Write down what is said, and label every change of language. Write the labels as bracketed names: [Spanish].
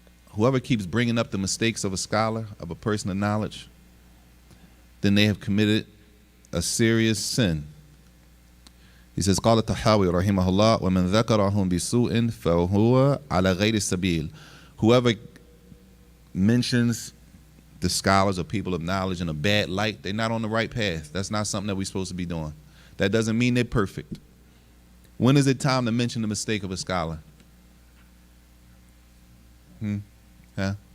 [English] Whoever keeps bringing up the mistakes of a scholar, of a person of knowledge, then they have committed a serious sin. He says, [Arabic] قال الطحاوي رحمه الله ومن ذكرهم بسوء فهو على غير السبيل. [English] Whoever mentions the scholars or people of knowledge in a bad light, they're not on the right path. That's not something that we're supposed to be doing. That doesn't mean they're perfect. When is it time to mention the mistake of a scholar? Huh?